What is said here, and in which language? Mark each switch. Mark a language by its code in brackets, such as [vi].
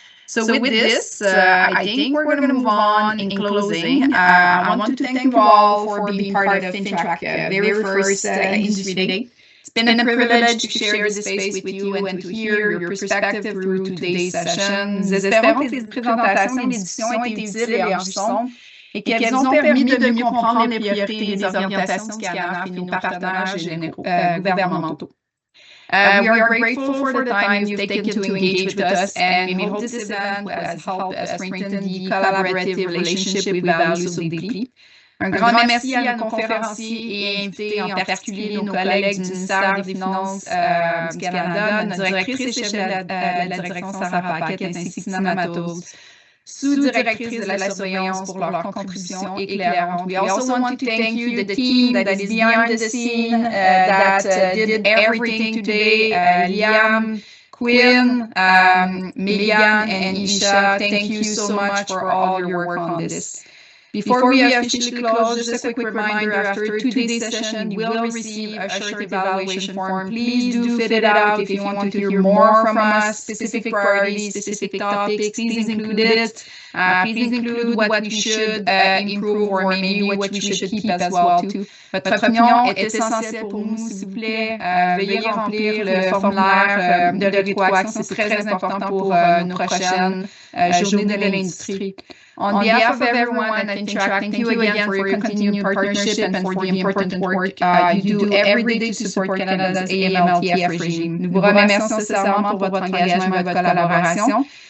[en] So with this, I think we're going to move on in closing. I want to thank you all for being part of FINTRAC very first Industry Day. It's been a privilege to share this space with you and to hear your perspective through today's session. [fr] Nous espérons que les présentations et les discussions ont été utiles et enrichissantes et qu'elles ont permis de mieux comprendre les priorités et les orientations qui animent nos partenaires gouvernementaux. [en] We are grateful for the time you've taken to engage with us, and we hope this event has helped strengthen the collaborative relationship we value so deeply. [fr] Un grand merci à nos conférenciers et invités, en particulier nos collègues du ministère des Finances du Canada, notre directrice et chef de la direction Sarah Paquette, ainsi que Tina Matos, sous-directrice de la surveillance, pour leur contribution éclairante. [en] We also want to thank you, the team that is behind the scene, that did everything today, Liam, Quinn, Megan, and Isha. Thank you so much for all your work on this. Before we officially close, just a quick reminder, after today's session, you will receive a short evaluation form. Please do fill it out if you want to hear more from us, specific priorities, specific topics. Please include it. Please include what we should improve or maybe what we should keep as well too. [fr] Votre opinion est essentielle pour nous, s'il vous plaît. Veuillez remplir le formulaire de rétroaction. C'est très important pour nos prochaines journées de l'industrie. [en] On behalf of everyone at FINTRAC, thank you again for your continued partnership and for the important work you do every day to support Canada's AMLTF regime. [fr] Nous vous remercions sincèrement pour votre engagement et votre collaboration.